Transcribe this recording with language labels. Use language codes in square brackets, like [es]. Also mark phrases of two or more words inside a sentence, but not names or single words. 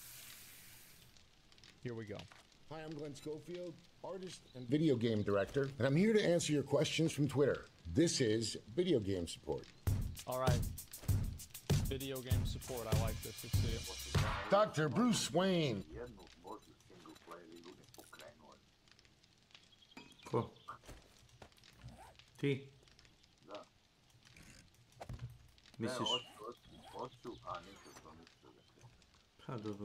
[en] Here we go. Hi, I'm Glenn Schofield, artist and video game director, and I'm here to answer your questions from Twitter. This is Video Game Support. All right. Video game support. I like this. Let's see it. Dr. Bruce Wayne. [sr] Ko? Ti? Da. Misliš? Hoću, a nisam to mislio da ću. Pa dobro.